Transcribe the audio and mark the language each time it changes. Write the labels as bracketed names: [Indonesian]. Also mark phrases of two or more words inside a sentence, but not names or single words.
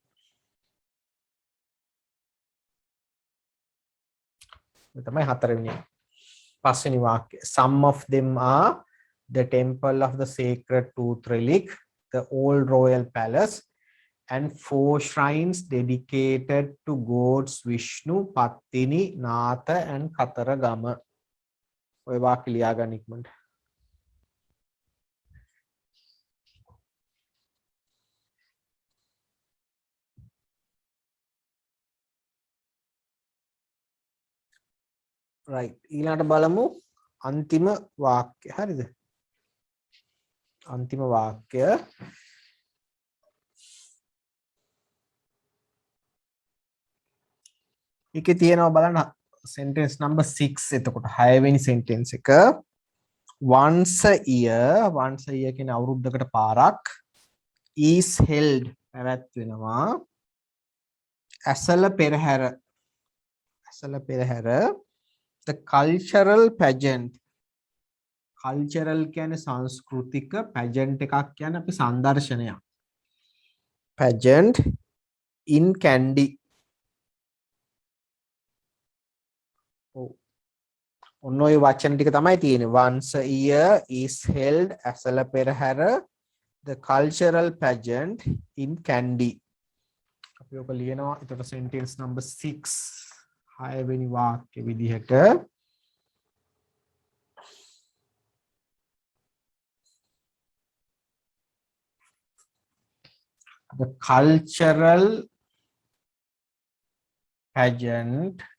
[Sinhala] මේ තමයි හතරවෙනි පස්වෙනි වාක්‍යය. [English] Some of them are the temple of the sacred tooth relic, the old royal palace, and 4 shrines dedicated to gods Vishnu, Pattini, Natha, and Kataragama. [Sinhala] ඔය වාක්‍ය ලියා ගන්න ඉක්මනට. right ඊළඟට බලමු අන්තිම වාක්‍ය. හරිද? අන්තිම වාක්‍ය එකේ තියෙනවා බලන්න [English] sentence number 6. [Sinhala] එතකොට 6 වෙනි sentence එක [English] once a year [Sinhala] කියන අවුරුද්දකට පාරක් [English] is held [Sinhala] පැවැත්වෙනවා ඇසළ පෙරහැර [English] the cultural pageant cultural [Sinhala] කියන්නේ සංස්කෘතික [English] pageant [Sinhala] එකක් කියන්නේ අපි සංදර්ශනයක් [English] pageant in Kandy [Sinhala] ඔන්න ඔය වචන ටික තමයි තියෙන්නේ [English] once a year is held [Sinhala] ඇසළ පෙරහැර [English] the cultural pageant in Kandy [Sinhala] අපි ඔක ලියනවා එතකොට [English] sentence number 6 [Sinhala] 6 වෙනි වාක්‍ය විදිහට [English] the cultural pageant